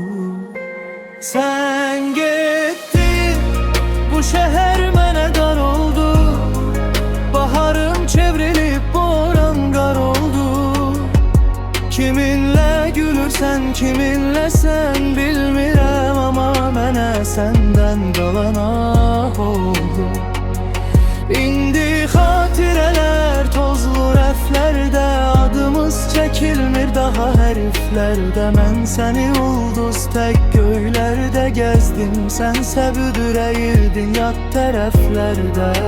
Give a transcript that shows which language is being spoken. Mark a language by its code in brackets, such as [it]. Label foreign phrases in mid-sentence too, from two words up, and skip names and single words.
[tr] Sen gittin, bu şehir mənə dar oldu. Baharım çevrilip boran qar oldu. Kiminle gülürsen, kiminle sen bilmirəm, ama mənə senden qalan ah oldu. [az] İndi xatirələr tozlu rəflərdə, adımız çəkilmir daha hərflərdə. Mən səni ulduz tək göylərdə gəzdim, sənsə büdürəyirdin yad tərəflərdə.